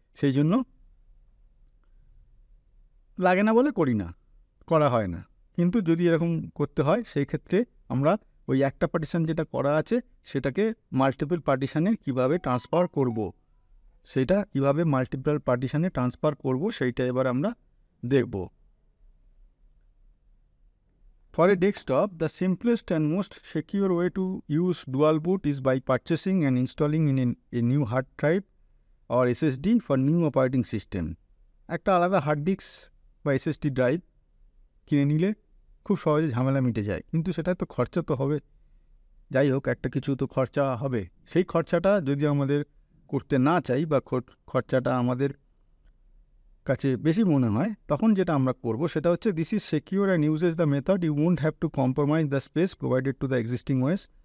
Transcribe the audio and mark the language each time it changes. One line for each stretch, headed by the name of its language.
Bangla: সেই জন্য লাগে না বলে করা হয় না। কিন্তু যদি এরকম করতে হয়, সেই ক্ষেত্রে আমরা ওই একটা পার্টিশান যেটা করা আছে সেটাকে মাল্টিপল পার্টিশানে কীভাবে ট্রান্সফার করব, সেটা কীভাবে মাল্টিপল পার্টিশানে ট্রান্সফার করব সেইটা এবার আমরা দেখব।
English: For a desktop, the simplest and most secure way to use dual boot is by purchasing and installing in a new hard drive or SSD for new operating system.
Bangla: একটা আলাদা hard disk বা SSD drive কিনে নিলে খুব সহজে ঝামেলা মিটে যায়, কিন্তু সেটা তো খরচা তো হবে। যাই হোক, একটা কিছু তো খরচা হবে। সেই খরচাটা যদি আমাদের করতে না চাই বা খরচাটা আমাদের কাছে বেশি মনে হয়, তখন যেটা আমরা করব সেটা হচ্ছে
English: This is secure and uses the method you won't have to compromise the space provided to the existing ways.